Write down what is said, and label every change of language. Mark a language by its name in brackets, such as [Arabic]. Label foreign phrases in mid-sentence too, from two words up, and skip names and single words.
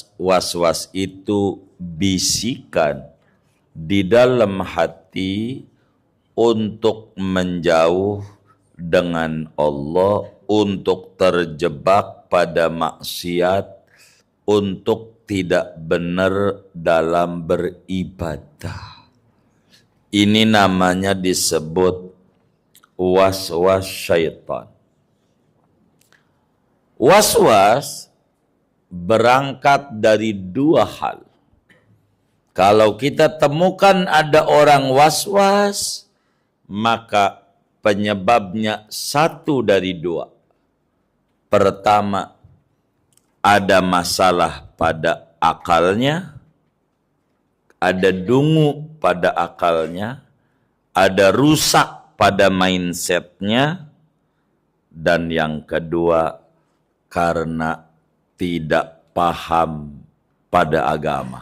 [Indonesian] Was-was itu bisikan di dalam hati untuk menjauh dengan Allah, untuk terjebak pada maksiat, untuk tidak benar dalam beribadah. Ini namanya disebut was-was syaitan. Was-was berangkat dari dua hal. Kalau kita temukan ada orang was-was, maka penyebabnya satu dari dua. Pertama, ada masalah pada akalnya, ada dungu pada akalnya, ada rusak pada mindsetnya, dan yang kedua, karena tidak paham pada agama.